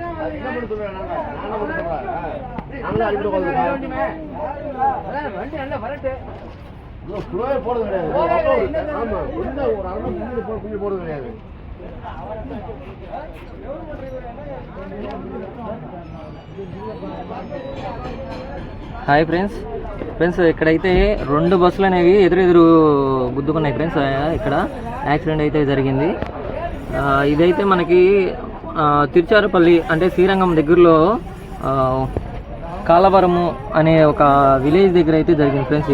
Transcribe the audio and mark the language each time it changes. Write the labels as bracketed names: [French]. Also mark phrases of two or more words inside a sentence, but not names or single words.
[Tamil] போடுறது கிடையாது. ஆமா, ஒரு அரை குஞ்சு போடுறது கிடையாது. [English] hi friends, [Telugu] ఇక్కడైతే 2 బస్సులు అనేవి ఎదురు గుద్దుకున్నాయి ఫ్రెండ్స్. ఇక్కడ యాక్సిడెంట్ అయితే జరిగింది. ఇదైతే మనకి తిరుచారపల్లి అంటే శ్రీరంగం దగ్గరలో కాలవరము అనే ఒక విలేజ్ దగ్గర అయితే జరిగింది ఫ్రెండ్స్.